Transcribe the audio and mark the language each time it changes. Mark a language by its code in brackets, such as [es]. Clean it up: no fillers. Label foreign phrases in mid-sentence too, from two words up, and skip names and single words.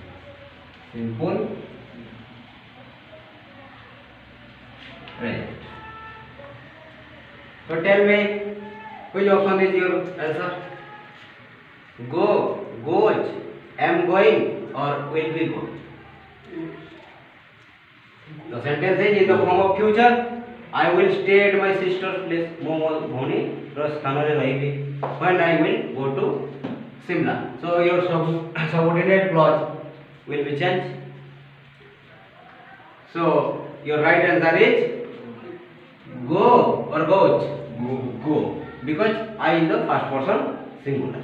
[en] So tell me which option is your answer? Go, goes, am going or will be go. The sentence is in the form of future. I will stay at my sister's place. [or] मो भौणी रो स्थान रे रहिबी [en] when I will go to Simla. So your subordinate clause will be changed. So your right answer is go or goes. Go because I is the first person singular.